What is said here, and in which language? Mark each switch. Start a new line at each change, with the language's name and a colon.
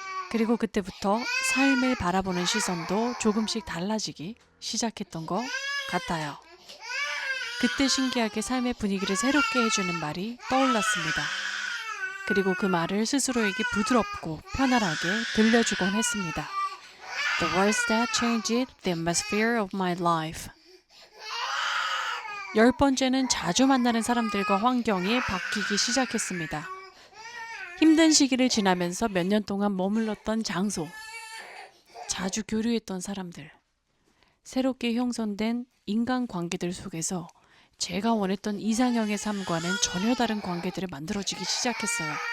Korean: 그리고 그때부터 삶을 바라보는 시선도 조금씩 달라지기 시작했던 것 같아요. 그때 신기하게 삶의 분위기를 새롭게 해주는 말이 떠올랐습니다. 그리고 그 말을 스스로에게 부드럽고 편안하게 들려주곤 했습니다.
English: The words that changed the atmosphere of my life.
Korean: 10번째는 자주 만나는 사람들과 환경이 바뀌기 시작했습니다. 힘든 시기를 지나면서 몇 년 동안 머물렀던 장소, 자주 교류했던 사람들, 새롭게 형성된 인간관계들 속에서 제가 원했던 이상형의 삶과는 전혀 다른 관계들을 만들어지기 시작했어요.